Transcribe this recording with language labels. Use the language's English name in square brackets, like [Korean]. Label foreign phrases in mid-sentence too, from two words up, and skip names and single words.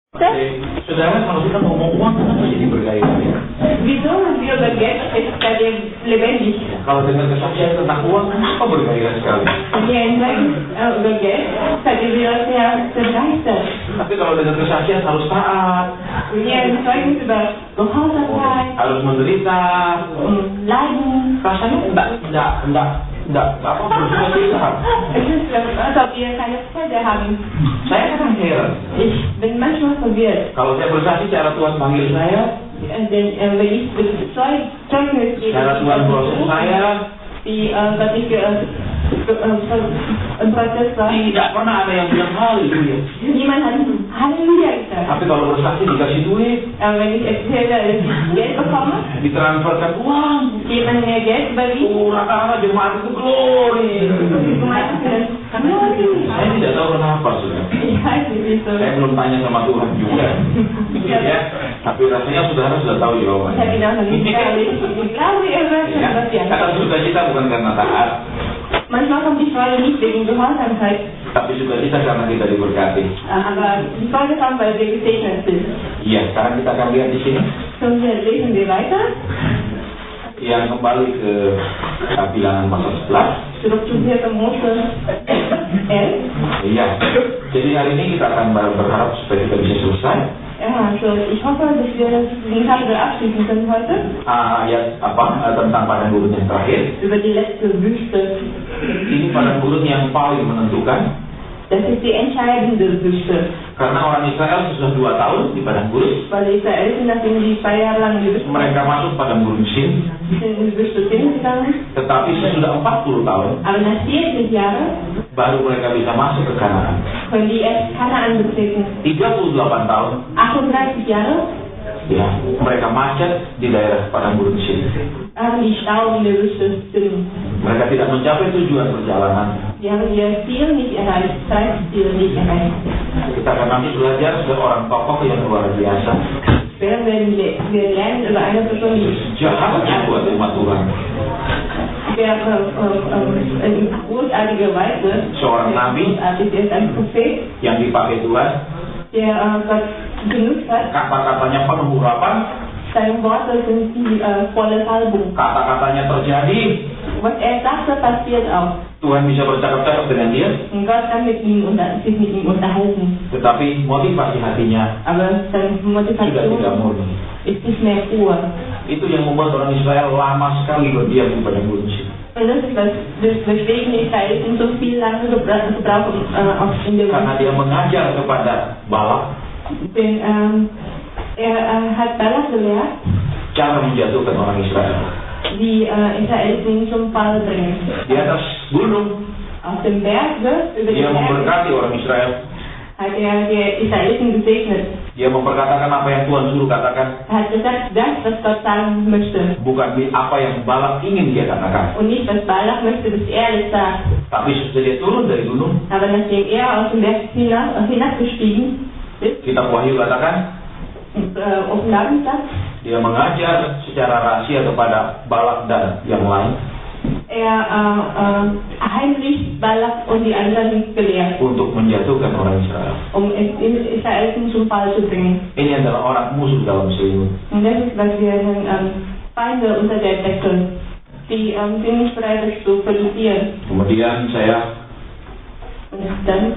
[Indonesian] Saudara, kalau kita ngomong uang, kenapa jadi bergairah ya? [German] Wieso haben wir über Geld seitdem lebendig? [Indonesian] Kalau dengar kesaksian tentang uang, kenapa bergairah sekali? [German] Wir sprechen über Geld, seitdem wir sehr begeistert. [Indonesian] Tapi kalau dengar kesaksian harus taat, [German] Wir sprechen über Gehorsamkeit, [Indonesian] harus menderita, [German] Leiden. [Indonesian] rasanya enggak apa bersuka cita. [German] Es ist, als ob wir keine Freude haben. [Indonesian] Saya kadang heran. [German] Ich bin manchmal verwirrt. [Indonesian] Kalau saya bersaksi cara Tuhan panggil saya, [German] Denn wenn ich Zeugnis gebe, [Indonesian] cara Tuhan proses saya, [German] dass ich im Prozess war, [Indonesian] tidak pernah ada yang bilang haleluya. [German] niemand hat Halleluja gesagt. [Indonesian] Tapi kalau bersaksi dikasih duit, [German] Wenn ich erzähle, dass ich Geld bekomme, [Indonesian] ditransferkan uang, [German] jemand mir Geld überwiesen, [Indonesian] rata-rata jemaat itu glory. Saya tidak tahu kenapa sudah. [German] Ich weiß nicht, wieso. [Indonesian] Saya belum tanya sama Tuhan juga. Ya, tapi rasanya saudara sudah tahu [German] Ich [Indonesian] jawabannya. [German] habe ihn auch noch nicht ehrlich. Ich glaube, er weiß schon, was wir [Indonesian] Kata sukacita bukan karena taat, [German] Manchmal kommt die Freude nicht wegen Gehorsamkeit, [Indonesian] tapi sukacita karena kita diberkati. [German] aber die Freude kommt, weil wir gesegnet sind. [Indonesian] Iya, sekarang kita akan lihat di sini [German] Und wir lesen wir weiter. [Indonesian] yang kembali ke Bilangan pasal 11. [German] Zurück zu 4. Mose 11. [Indonesian] Iya. Jadi hari ini kita akan berharap supaya kita bisa selesai. [German] Ja, also ich hoffe, dass wir den Kapitel abschließen können heute. [Indonesian] Ayat tentang padang gurun yang terakhir. [German] Über die letzte Wüste. [Indonesian] Ini padang gurun yang paling menentukan. [German] Das ist die entscheidende Wüste. [Indonesian] Karena orang Israel sudah 2 tahun di padang gurun. [German] Weil Israel sind, nachdem die 2 Jahre lang in die Wüste [Indonesian] Mereka masuk padang gurun Sin. [German] sind in die Wüste gegangen. [Indonesian] Tetapi sesudah 40 tahun [German] Aber nach 40 Jahren [Indonesian] baru mereka bisa masuk ke Kanaan. [German] können die erst Kanaan betreten. [Indonesian] 38 tahun [German] 38 Jahre [Indonesian] ya mereka macet di daerah padang gurun Sin. [German] haben die Stau in der Wüste sind. [Indonesian] Mereka tidak mencapai tujuan perjalanan. [German] Die haben ihr Ziel nicht erreicht, Ziel nicht erreicht. [Indonesian] Kita akan nanti belajar seorang tokoh yang luar biasa. [German] Später werden wir lernen über eine Person, die [Indonesian] Jahatnya buat umat Tuhan. [German] der eine großartige Weise, [Indonesian] Seorang nabi [German] der ist ein Prophet, [Indonesian] yang dipakai Tuhan, [German] der Gott genutzt hat. [Indonesian] kata-katanya penuh urapan, [German] Seine Worte sind die volle Salbung. [Indonesian] kata-katanya terjadi. [German] Was er sagte, passiert auch. [Indonesian] Tuhan bisa bercakap-cakap dengan dia, [German] Und Gott kann sich mit ihm unterhalten. [Indonesian] tetapi motivasi hatinya [German] Aber seine [Indonesian] sudah tidak [German] Motivation [Indonesian] murni. [German] ist nicht mehr pur. [Indonesian] Itu yang membuat orang Israel lama sekali berdiam di padang gurun Sin. [German] Und das ist weswegen Israeliten so viel lange gebrauchen in der [Indonesian] Karena dia mengajar kepada Balak [German] Denn er hat Balak gelehrt, [Indonesian] cara menjatuhkan orang Israel. [German] die Israeliten zum Fall bringen. [Indonesian] Di atas gunung [German] Auf dem Berg, über [Indonesian] dia [German] den Berg, [Indonesian] memberkati orang Israel. [German] hat er die Israeliten gesegnet. [Indonesian] Dia memperkatakan apa yang Tuhan suruh katakan, [German] Er hat gesagt, das, was Gott sagen möchte. [Indonesian] bukan apa yang Balak ingin dia katakan. [German] Und nicht, was Balak möchte, dass er es sagt. [Indonesian] Tapi sesudah dia turun dari gunung, [German] Aber nachdem er aus dem Berg hinabgestiegen ist, [Indonesian] kitab Wahyu katakan, [German] Offenbarung sagt, [Indonesian] dia mengajar secara rahasia kepada Balak dan yang lain [German] er heimlich Balak und die anderen gelehrt, [Indonesian] untuk menjatuhkan orang Israel. [German] Israeliten zum Fall zu bringen. [Indonesian] Ini adalah orang musuh dalam selimut. [German] Und das ist, was wir nennen, Feinde unter der Decke. Die sind nicht bereit, das zu verlieren. [Indonesian] Kemudian saya [German] Und dann